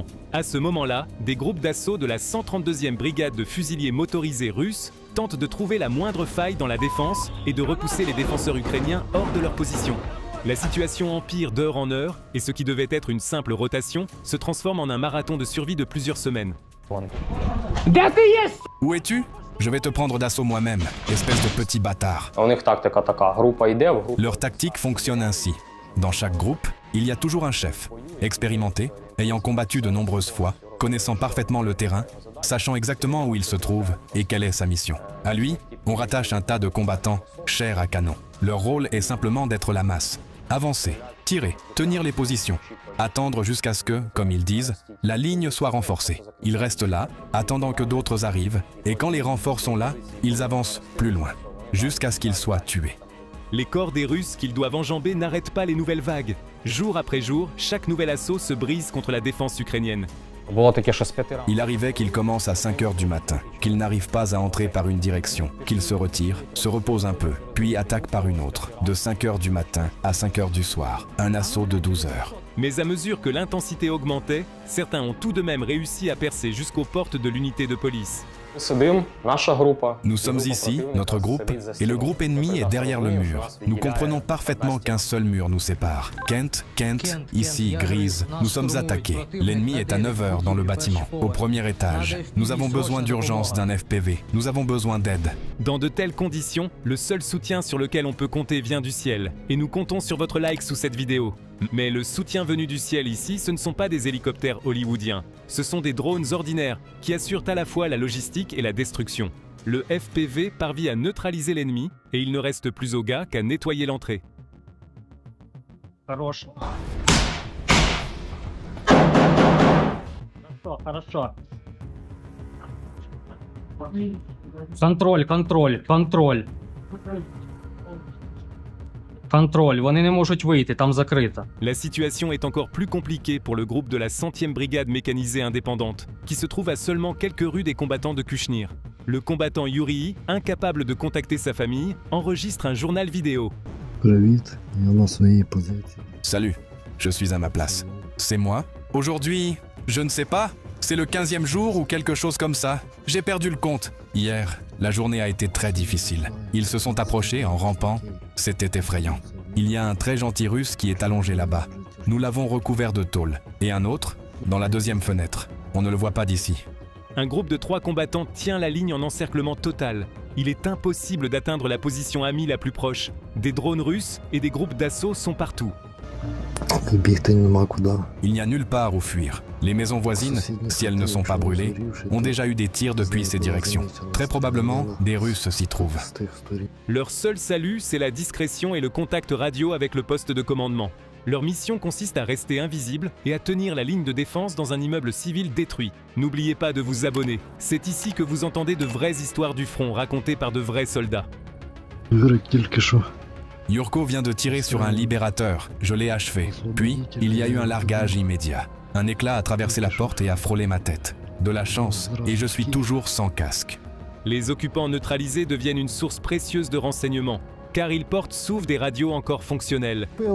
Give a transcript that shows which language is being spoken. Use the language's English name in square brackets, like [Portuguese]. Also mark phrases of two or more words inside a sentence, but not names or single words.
[French] À ce moment-là, des groupes d'assaut de la 132e brigade de fusiliers motorisés russes tentent de trouver la moindre faille dans la défense et de repousser les défenseurs ukrainiens hors de leur position. La situation empire d'heure en heure et ce qui devait être une simple rotation se transforme en un marathon de survie de plusieurs semaines. Où es-tu? Je vais te prendre d'assaut moi-même, espèce de petit bâtard. [Ukrainian] У них тактика така: група йде, в групу. [French] Leur tactique fonctionne ainsi. Dans chaque groupe, il y a toujours un chef, expérimenté, ayant combattu de nombreuses fois, connaissant parfaitement le terrain, sachant exactement où il se trouve et quelle est sa mission. À lui, on rattache un tas de combattants, chair à canon. Leur rôle est simplement d'être la masse. Avancer, tirer, tenir les positions, attendre jusqu'à ce que, comme ils disent, la ligne soit renforcée. Ils restent là, attendant que d'autres arrivent, et quand les renforts sont là, ils avancent plus loin, jusqu'à ce qu'ils soient tués. Les corps des Russes qu'ils doivent enjamber n'arrêtent pas les nouvelles vagues. Jour après jour, chaque nouvel assaut se brise contre la défense ukrainienne. [Ukrainian] Було таке, що з 5 ранку. [French] Il arrivait qu'ils commencent à 5 heures du matin, qu'ils n'arrivent pas à entrer par une direction, qu'ils se retirent, se reposent un peu, puis attaquent par une autre, de 5 heures du matin à 5 heures du soir, un assaut de 12 heures. Mais à mesure que l'intensité augmentait, certains ont tout de même réussi à percer jusqu'aux portes de l'unité de police. [Ukrainian] Ми сидимо, наша група. [French] Nous sommes ici, notre groupe, et le groupe ennemi est derrière le mur. Nous comprenons parfaitement qu'un seul mur nous sépare. Kent, ici, Grise, nous sommes attaqués. L'ennemi est à 9 heures dans le bâtiment, au premier étage. Nous avons besoin d'urgence d'un FPV. Nous avons besoin d'aide. Dans de telles conditions, le seul soutien sur lequel on peut compter vient du ciel. Et nous comptons sur votre like sous cette vidéo. Mais le soutien venu du ciel ici, ce ne sont pas des hélicoptères hollywoodiens. Ce sont des drones ordinaires qui assurent à la fois la logistique et la destruction. Le FPV parvient à neutraliser l'ennemi et il ne reste plus aux gars qu'à nettoyer l'entrée. [Russian] Хорош. Хорошо. [Ukrainian] Контроль. Контроль, вони не можуть вийти, там закрито. [French] La situation est encore plus compliquée pour le groupe de la 100e brigade mécanisée indépendante, qui se trouve à seulement quelques rues des combattants de Kouchnir. Le combattant Yuri, incapable de contacter sa famille, enregistre un journal vidéo. [Ukrainian] Привіт, я на своїй позиції. [French] Salut, je suis à ma place. C'est moi? Aujourd'hui, je ne sais pas. C'est le 15e jour ou quelque chose comme ça. J'ai perdu le compte. Hier, la journée a été très difficile. Ils se sont approchés en rampant. C'était effrayant. Il y a un très gentil russe qui est allongé là-bas. Nous l'avons recouvert de tôle. Et un autre, dans la deuxième fenêtre. On ne le voit pas d'ici. Un groupe de 3 combattants tient la ligne en encerclement total. Il est impossible d'atteindre la position amie la plus proche. Des drones russes et des groupes d'assaut sont partout. [Ukrainian] Бігти нема куди. [French] Il n'y a nulle part où fuir. Les maisons voisines, si elles ne sont pas brûlées, ont déjà eu des tirs depuis ces directions. Très probablement, des Russes s'y trouvent. [Ukrainian] З тих сторін. [French] Leur seul salut, c'est la discrétion et le contact radio avec le poste de commandement. Leur mission consiste à rester invisible et à tenir la ligne de défense dans un immeuble civil détruit. N'oubliez pas de vous abonner. C'est ici que vous entendez de vraies histoires du front racontées par de vrais soldats. [Ukrainian] Ігор, тільки що. [French] Yurko vient de tirer sur un libérateur. Je l'ai achevé. Puis, il y a eu un largage immédiat. Un éclat a traversé la porte et a frôlé ma tête. De la chance, et je suis toujours sans casque. Les occupants neutralisés deviennent une source précieuse de renseignements, car ils portent souffle des radios encore fonctionnelles.